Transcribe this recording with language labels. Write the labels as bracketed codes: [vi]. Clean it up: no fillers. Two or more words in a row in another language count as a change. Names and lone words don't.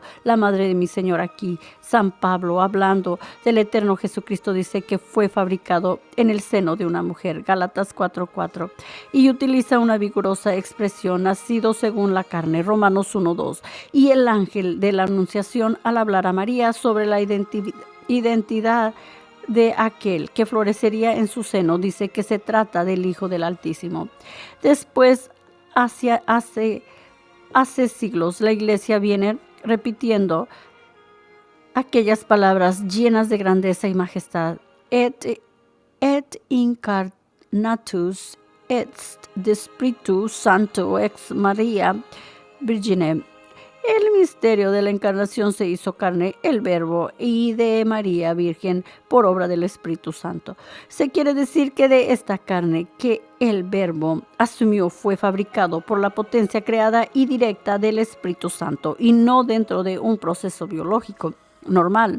[es] La madre de mi Señor aquí. San Pablo, hablando del eterno Jesucristo, dice que fue fabricado en el seno de una mujer, Gálatas 4:4, y utiliza una vigorosa expresión, nacido según la carne, Romanos 1:2, y el ángel de la Anunciación al hablar a María sobre la identidad de aquel que florecería en su seno, dice que se trata del Hijo del Altísimo. Después, hace siglos, la Iglesia viene repitiendo aquellas palabras llenas de grandeza y majestad. [la] Et incarnatus est de Spiritu Santo ex Maria Virgine. [es] El misterio de la encarnación se hizo carne, el Verbo, y de María Virgen por obra del Espíritu Santo. Se quiere decir que de esta carne que el Verbo asumió fue fabricado por la potencia creada y directa del Espíritu Santo y no dentro de un proceso biológico normal.